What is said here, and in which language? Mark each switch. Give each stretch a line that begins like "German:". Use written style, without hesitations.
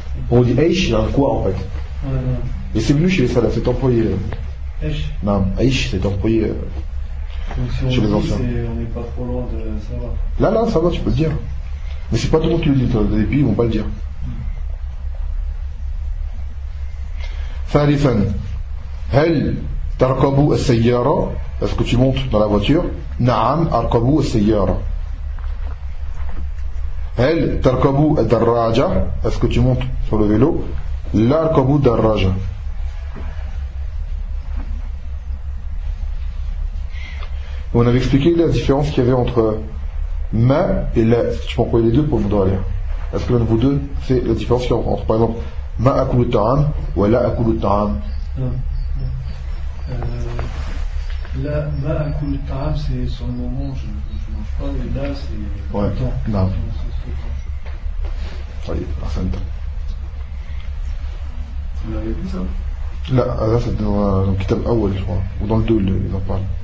French: Quand on dit Eish, il y a un quoi en fait? Et c'est venu chez les salafs, c'est employé. Eish. Non, Eish c'est employé. Donc si on le dit, on n'est pas trop loin de ça va. Là, ça va, tu peux le dire. Mais c'est pas tout le monde qui le dit, les pays ne vont pas le dire.
Arabic: Thalifan, هل تركب السيارة?
French: Est-ce que tu montes dans la voiture?
Arabic: نعم أركب السيارة. هل تركب الدراجة?
French: Est-ce que tu montes sur le vélo?
Arabic: لا أركب الدراجة.
French: On avait expliqué la différence qu'il y avait entre ma et la. Si tu peux employer les deux pour vous donner. Est-ce que l'un de vous deux, c'est la différence entre, par exemple,
Arabic: ما أكل الطعام ولا أكل الطعام.
French: Là, ma'akul ta'am, c'est sur le moment, je ne mange pas, mais là, c'est ouais, le temps. Non. Ça y est, parfait. Vous l'avez vu, ça ? Là, là, c'est dans le kitab Awel, je crois. Ou dans le 2, ils en parlent.